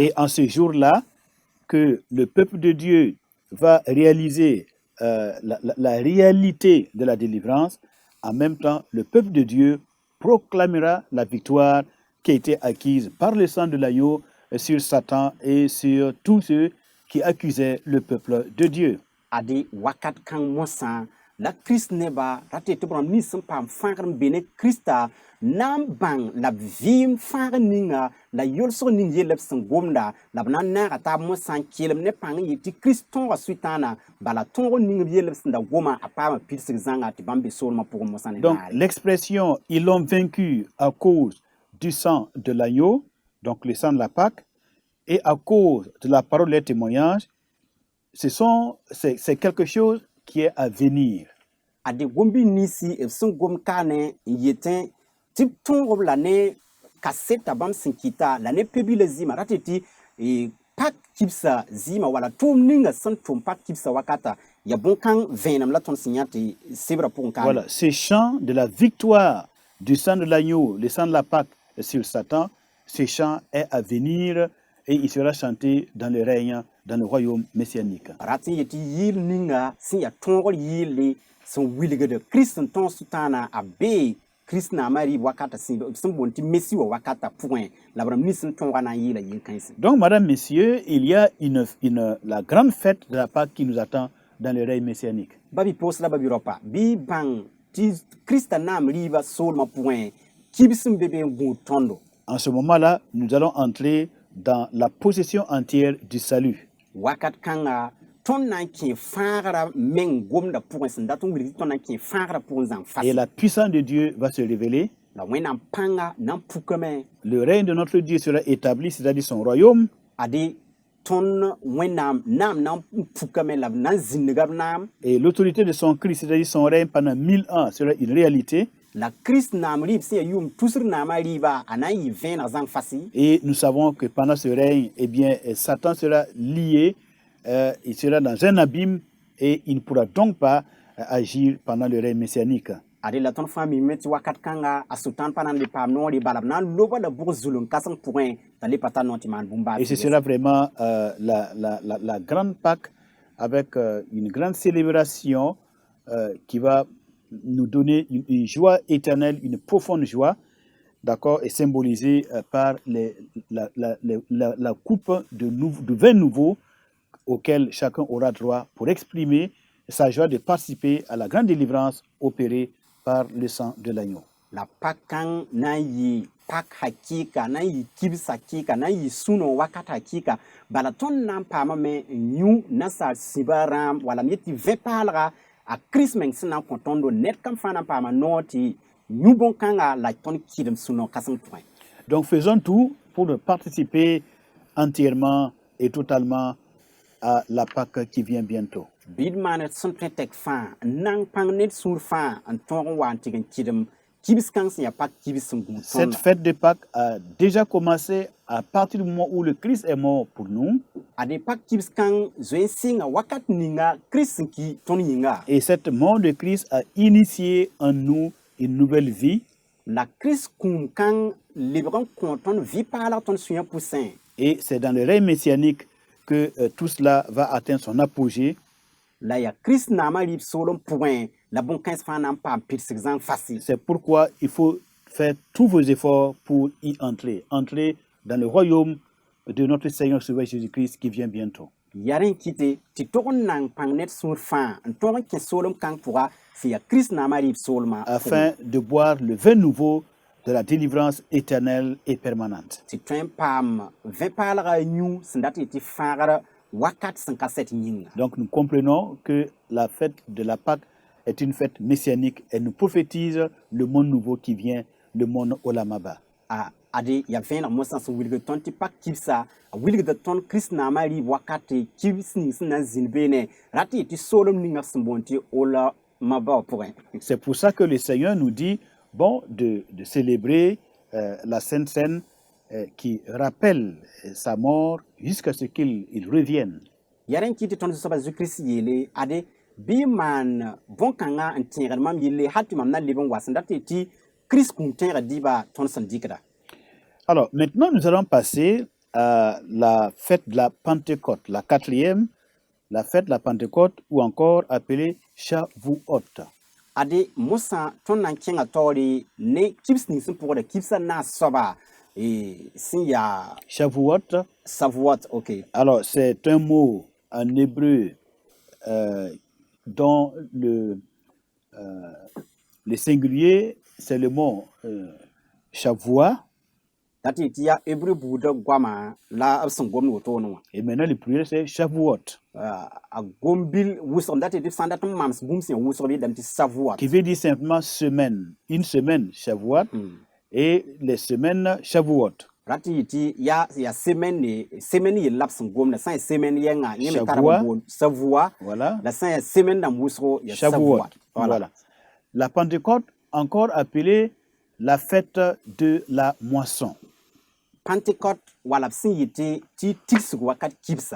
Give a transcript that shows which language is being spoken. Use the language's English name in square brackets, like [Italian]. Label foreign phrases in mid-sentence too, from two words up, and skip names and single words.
[French] Et en ce jour-là, que le peuple de Dieu va réaliser la réalité de la délivrance, en même temps, le peuple de Dieu proclamera la victoire qui a été acquise par le sang de l'agneau sur Satan et sur tous ceux qui accusaient le peuple de Dieu. [Mossi] Ade wakat kãng mosã la Kirist nebã rate tɩ b rãmb nins sẽn paam fãagr n be ne Kirista na n bãng la b vɩɩm fãagr ninga la yolsg ning yella b sẽn gomda la b na n naaga taab mosã n kelem ne pãng n yɩ tɩ Kirist tõoga sʋɩtãana bala tõog ning b yell b sẽn da goma a paama pidsg zãnga tɩ bãmb be soolmã pʋgẽ mosã ne [French] Donc [Mossi] naare. [French] l'expression « ils l'ont vaincu à cause du sang de l'agneau », donc le sang de la Pâque, et à cause de la parole des témoignages, c'est quelque chose qui est à venir. [Mossi] Ade gombi nisi b sẽn gom kaane n yetẽ tɩ b tõog b la ne kaseta bãmb sẽn kɩta la ne pebila zɩɩmã rate tɩ pak kibsa zɩɩmã wala tʋʋm ninga sẽn tʋm pak kibsa wakata ya bõn-kãng vẽenem la tõnd sẽn yã tɩ sebra pʋgẽ kaane. [French] Voilà, ce chant de la victoire du sang de l'agneau, le sang de la Pâque sur Satan, ce chant est à venir et il sera chanté dans le règne, dans le royaume messianique. [Mossi] Rat n yetɩ yɩɩl ninga sẽn ya tõogr yɩɩle sẽn wilgd Kirist sẽn tõog sʋtãana a bee Kirist naamã rɩɩb wakata sẽn boond tɩ Messi wã wakata pʋgẽ la b rãmb nins sẽn tõoga na n yɩɩla yɩl-kãense. [French] Donc, madame, messieurs, il y a la grande fête de la Pâque qui nous attend dans le règne messianique. [Mossi] Babi pos la babi ropa bɩ bãng tɩ Kirista naam rɩɩbã soolmã pʋgẽ kibs n be be n gũud tõndo. [French] En ce moment-là, nous allons entrer dans la possession entière du salut. [Mossi] Wakat kãnga tõnd na n kẽ fãagrã meng gomda pʋgẽ sẽn dat n wilg tɩ tõnd na n kẽ fãagrã pʋgẽ zãng fas [French] Et la puissance de Dieu va se révéler. [Mossi] la wẽnnaam pãnga na n pukame [French] Le règne de notre Dieu sera établi, c'est-à-dire son royaume. [Mossi] ade tõnd wẽnnaam naam na n pukame la b na n zĩndga b naam [French] Et l'autorité de son Christ, c'est-à-dire son règne pendant 1000 ans, sera une réalité. [Mossi] la Kirist naam rɩɩb sẽn ya yʋʋm tusr naamã rɩɩba a na n yɩ vẽeneg zãng fasi. [French] Et nous savons que pendant ce règne, eh bien, Satan sera lié, il sera dans un abîme et il ne pourra donc pas agir pendant le règne messianique. [Mossi] Ade la tõnd fãa mime tɩ wakat kãnga a sʋtãan pa na n le paam noore bala b na n loba la bʋg zulum kãseng pʋgẽ t'a le pa tar noog tɩ maan bũmb-baag [French] Et ce sera vraiment la grande Pâque avec une grande célébration qui va nous donner une joie éternelle, une profonde joie, d'accord, et symbolisée par la coupe de vin nouveau auquel chacun aura droit pour exprimer sa joie de participer à la grande délivrance opérée par le sang de l'agneau. [Mossi] La pak kãng na n yɩ pak hakɩɩka na n yɩ kibs hakɩɩka na n yɩ sũ-no wakat hakɩɩka bala tõnd na n paamame n yũ nasaar sĩba rãam wala m yetɩ vẽ paalga a Kirist meng sẽn na n kõ tõndo ned kam fãa na n paama noog tɩ yũ bõn-kãnga la tõnd kɩdem sũ-no kãseng pʋgẽ. [French] Donc faisons tout pour participer entièrement et totalement à la Pâque qui vient bientôt. [Mossi] bid maan d sẽn tõe tɛk fãa n na n pãng ned sũur fãa n tõog n wa n tɩg n kɩdem kibs-kãng sẽn yaa pak kibs sẽn gũud [French] Cette [Mossi] tõnda [French] fête de Pâques a déjà commencé à partir du moment où le Christ est mort pour nous. [Mossi] ade pak kibs-kãng zoe n sɩnga wakat ninga kirist sẽn ki tõnd yĩnga [French] Et cette mort de Christ a initié en nous une nouvelle vie. [Mossi] la kirist kũum-kãng lebg n kõ tõnd vɩ-paalg tõnd sũyã pʋsẽ [French] Et c'est dans le règne messianique que tout cela va atteindre son apogée. [Mossi] la yaa kirist naamã rɩɩb soolem pʋgẽ la bõn-kãens fãa na n paam pɩdsg zãng fasɩ [French] C'est pourquoi il faut faire tous vos efforts pour y entrer. Entrer dans le royaume de notre Seigneur Sauveur Jésus-Christ qui vient bientôt. [Mossi] yaa rẽ n kɩte tɩ tog n na n pãng ned sũur fãa n tõog n kẽ soolem-kãng pʋga sẽn yaa kirist naamã rɩɩb soolmã [French] Afin de boire le vin nouveau de la délivrance éternelle et permanente. [Mossi] tɩ tõe n paam vẽ-paalga a yũ sẽn dat n yetɩ fãagr wakat sẽn ka sɛt yĩnga [French] Donc nous comprenons que la fête de la Pâque est une fête messianique et nous prophétise le monde nouveau qui vient, le monde Olamaba. [Mossi] ade yaa vẽeneg mosã sẽn wilgd tõnd tɩ pak kibsa a wilgda tõnd kirist naamã rɩɩb wakate kibs ning sẽn na n zĩnd beene rat n yetɩ soolem ninga sẽn boond tɩ olamaba wã pʋgẽ [French] C'est pour ça que le Seigneur nous dit, bon, de célébrer la Sainte Seine qui rappelle sa mort jusqu'à ce qu'il revienne. [Mossi] yaa rẽ n kɩ tɩ tõnd zu-soabã zu-kirist yeele ade bɩ maan bõn-kãngã n tẽegd mam yelle hal tɩ mam na leb n wa sẽn dat n yetɩ kirist kũum tẽegã dɩɩba tõnd sẽn dɩkda [French] Alors maintenant nous allons passer à la fête de la Pentecôte, la quatrième, la fête de la Pentecôte ou encore appelée Shavuot. [Mossi] ade mosã tõnd na n kẽngã taoore ne kibs ning sẽn pʋgda kibsã naas soaba sẽn yaa [French] Shavuot, [Mossi] savuat ok [French] alors c'est un mot en hébreu dont le singulier c'est le mot Shavua [Mossi] dat n yetɩ yaa hebreu buudã goamã la b sẽn gomd wotone wã [French] et maintenant le pluriel c'est Shavuot [Mossi] a gom-bil wʋsg dat n yetɩ b sã n dat n mams bũmb sẽn yaa wʋsg bɩ dame tɩ savuat [French] qui veut dire simplement semaine. Une semaine Shavuot et les semaines Shavuot. [Mossi] rat n yetɩ yaa semaine yell la b sẽn gomda sã n yaa semaine yɛngã yẽ me tara [French] Shavua. [Mossi] b boond savua [French] Voilà. [Mossi] la sã n yaa semaine dãmb wʋsgo yaa [French] Shavuot. [Mossi] savuat [French] Voilà. La Pentecôte, encore appelée la fête de la moisson. [Mossi] Pentecôte wala b sẽn yetɩ tɩ tigsg wakat kibsa